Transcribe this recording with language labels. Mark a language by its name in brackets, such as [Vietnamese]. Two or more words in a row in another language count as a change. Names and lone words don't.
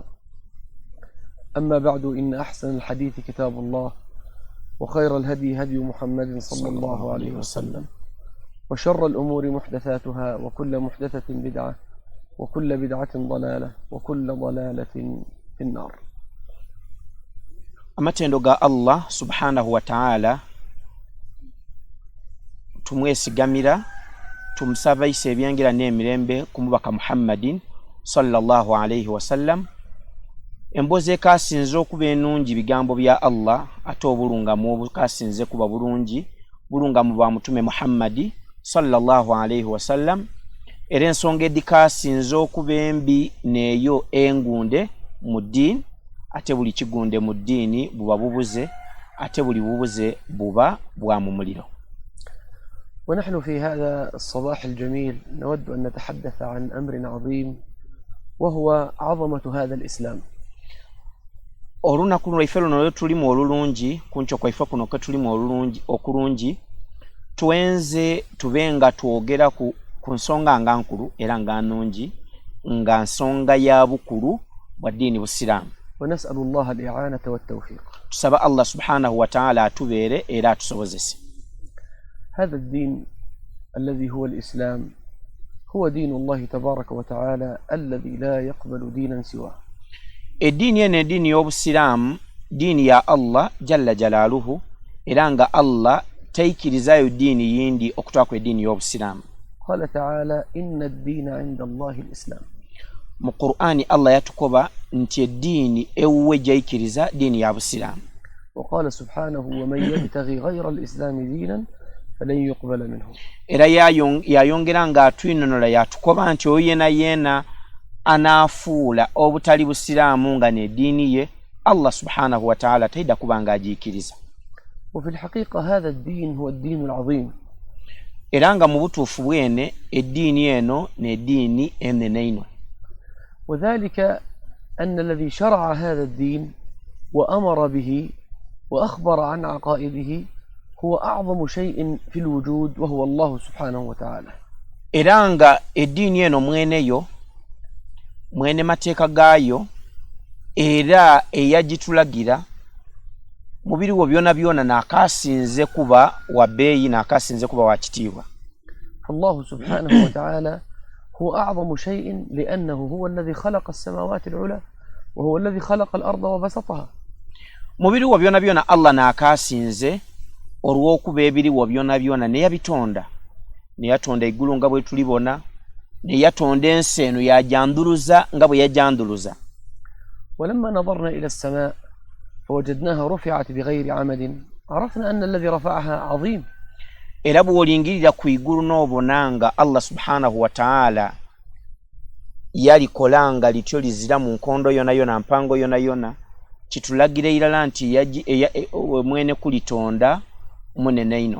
[Arabic] أما بعد، إن أحسن الحديث كتاب الله، وخير الهدي هدي محمد صلى الله عليه وسلم، وشر الأمور محدثاتها، وكل محدثة بدعة، وكل بدعة ضلالة، وكل ضلالة في النار. [Soga] Amatendo ga Allah [Arabic] سبحانه وتعالى [Soga] tumwesigamira, tumusaba ise ebyangira n'emirembe ku mubaka Muhammadin [Arabic] صلى الله عليه وسلم. [Soga] Emboze kasinze okuba enungi bigambo bya Allah, ate obulungamu obukasinze kuba bulungamu bwa mutume Muhammadi [Arabic] صلى الله عليه وسلم. [Soga] Era ensonga edikasinze okuba embi neeyo engunde mu ddiini, ate buli kigunde mu ddiini buba bubuze, ate buli bubuze buba bwa mu muliro. [Arabic] ونحن في هذا الصباح الجميل نود أن نتحدث عن أمر عظيم، وهو عظمة هذا الإسلام. [Soga] Olunaku lwaife luno tulimu olulungi, kuncho kwaife kuno ke tulimu olulungi okulungi, tuwenze tubenga twogera ku nsonga nga nkulu era nga nnungi, nga nsonga ya bukulu bwa ddiini Busiraamu. [Arabic] ونسأل الله الإعانة والتوفيق. [Soga] Tusaba Allah [Arabic] سبحانه وتعالى [Soga] atubeere era atusobozese. [Arabic] هذا الدين الذي هو الإسلام هو دين الله تبارك وتعالى الذي لا يقبل دينا سواه. [Soga] Eddiini eno eddiini y'Obusiraamu ddiini ya Allah [Arabic] جل جلاله, [Soga] era nga Allah taikirizayo ddiini yindi okutwako eddiini y'Obusiraamu. [Arabic] قال تعالى إن الدين عند الله الإسلام. [Soga] Mu Qur'ani Allah yatukoba nti eddiini ewuwe jaikiriza ddiini ya Busiraamu. [Arabic] وقال سبحانه ومن يبتغي غير الإسلام دينا فلن يقبل منه. [Soga] Era yayongera nga atwinonola yatukoba nti oyo yena anaafuula obutali Busiraamu nga n'eddiini ye, Allah [Arabic] سبحانه وتعالى [Soga] taida kubanga ajiikiriza. [Arabic] وفي الحقيقة هذا الدين هو الدين العظيم. [Soga] Era nga mu butuufu bwene eddiini eno n'eddiini enene. [Arabic] وذلك أن الذي شرع هذا الدين وأمر به وأخبر عن عقائده هو أعظم شيء في الوجود، وهو الله سبحانه وتعالى. [Soga] Era nga eddiini eno mwene mateeka gaayo era eyagitulagira mu biriwo byona byona n'akasinze kuba wa beeyi n'akasinze kuba wa kitiibwa. [Arabic] الله سبحانه وتعالى هو أعظم شيء لأنه هو الذي خلق السماوات العلى، وهو الذي خلق الأرض وبسطها. [Soga] Mu biriwo byona byona Allah n'akasinze olw'okuba ebiriwo byona byona ne yabitonda. Ne yatonda eggulu nga bwe tulibona, ne yatonda ensi eno yajanduluza nga bwe yajanduluza. [Arabic] ولما نظرنا إلى السماء فوجدناها رفعت بغير عمد عرفنا أن الذي رفعها عظيم. [Soga] Era bw'olingirira ku igulu n'obonanga Allah [Arabic] سبحانه وتعالى [Soga] yalikolanga lityo lizira mu nkondo yona yona mpango yona yona, kitulagira irala nti mwene kulitonda munene ino.